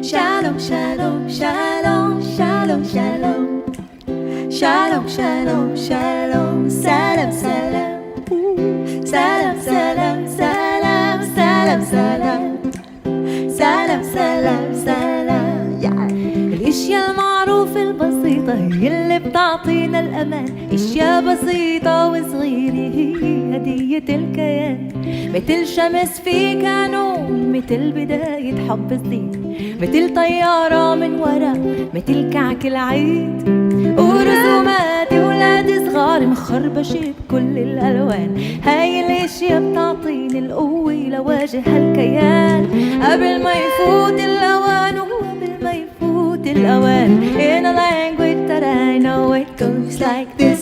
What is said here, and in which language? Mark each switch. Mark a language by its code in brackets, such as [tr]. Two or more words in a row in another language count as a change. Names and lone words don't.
[he] שלום, שלום, שלום, שלום, שלום. שלום, שלום, שלום, [ar] سلام، سلام. Ooh. سلام، سلام، سلام، سلام، سلام. البسيطة هي اللي بتعطينا الأمان. أشياء بسيطة وصغيرة هي هدية الكيان، مثل شمس في كانون، مثل بداية حب جديد، مثل طيارة من ورا، مثل كعك العيد، ورسومات ولاد صغار مخربشة بكل الألوان. هاي الأشياء بتعطيني القوة لواجه هالكيان قبل ما يفوت الأوان، وقبل ما يفوت الأوان. [en] In a language that I know it goes like this.